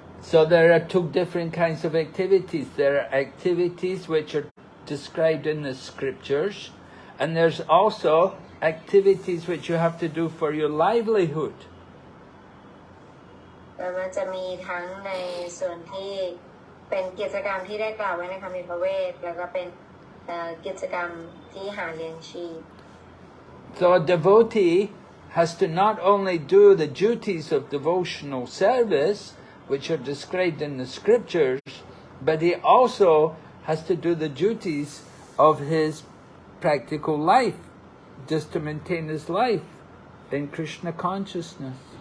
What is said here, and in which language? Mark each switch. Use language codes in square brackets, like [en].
[en] So there are two different kinds of activities. There are activities which are described in the scriptures, and there's also activities which you have to do for your livelihood. [th] มันจะมีทั้งในส่วนที่เป็นกิจกรรมที่ได้กล่าวไว้ในคำมีพระเวทแล้วก็เป็นกิจกรรมที่หาเลี้ยงชีพ [en] So a devotee has to not only do the duties of devotional service, which are described in the scriptures, but he also has to do the duties of his practical life, just to maintain his life in Krishna consciousness.